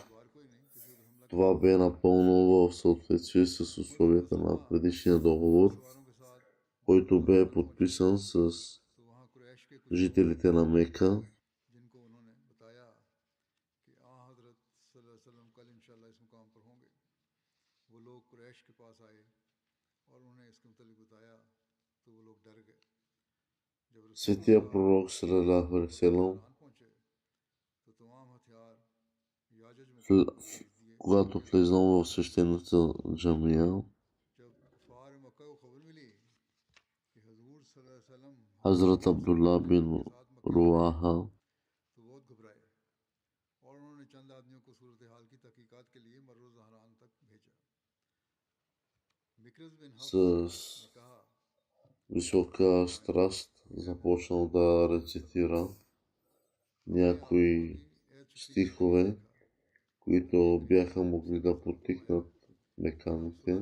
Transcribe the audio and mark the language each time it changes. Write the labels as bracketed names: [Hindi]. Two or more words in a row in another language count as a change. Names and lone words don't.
[Bulgarian] Това бе напълно в съответствие с условията на предишния договор, който бе подписан с жителите на Мека. Светия пророк [Arabic] صلى الله عليه وسلم, [Bulgarian] когато влезнал в свещената джамия, Хазрат Абдулла бин Руаха с висока страст започнал да рецитира някои стихове, които бяха могли да потикнат меканите.